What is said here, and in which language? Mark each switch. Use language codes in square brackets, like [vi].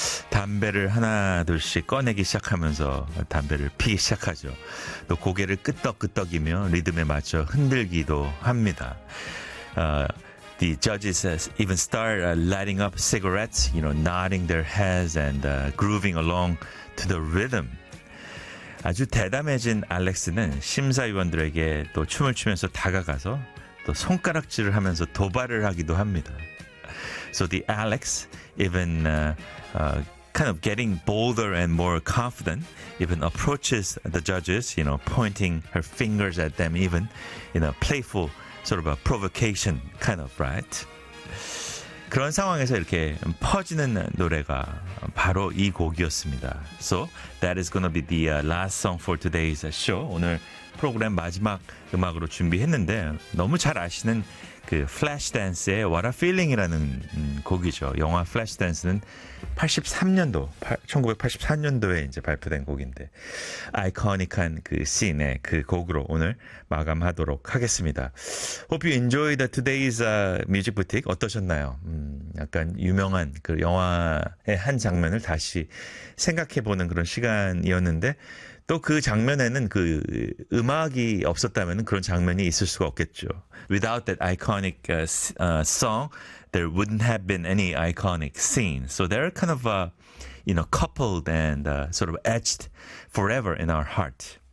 [ko] 담배를 하나 둘씩 꺼내기 시작하면서 담배를 피기 시작하죠. 또 고개를 끄덕끄덕이며 리듬에 맞춰 흔들기도 합니다. [en] The judges even start lighting up cigarettes, you know, nodding their heads and grooving along to the rhythm. [ko] 아주 대담해진 알렉스는 심사위원들에게 또 춤을 추면서 다가가서 또 손가락질을 하면서 도발을 하기도 합니다. [en] So the Alex even kind of getting bolder and more confident, even approaches the judges, you know, pointing her fingers at them, even in a playful sort of a provocation kind of, right? [ko] 그런 상황에서 이렇게 퍼지는 노래가 바로 이 곡이었습니다. [en] So that is gonna be the last song for today's show. [ko] 오늘 프로그램 마지막 음악으로 준비했는데 너무 잘 아시는 그 플래시댄스의 What a Feeling이라는 곡이죠. 영화 플래시댄스는 1983년도에 이제 발표된 곡인데 아이코닉한 그 씬의 그 곡으로 오늘 마감하도록 하겠습니다. [en] Hope you enjoyed today's music boutique. [ko] 어떠셨나요? 약간 유명한 그 영화의 한 장면을 다시 생각해보는 그런 시간이었는데 또 그 장면에는 그 음악이 없었다면 그런 장면이 있을 수가 없겠죠. [en] Without that iconic song, there wouldn't have been any iconic scene. So they're kind of, you know, coupled and sort of etched forever in our heart.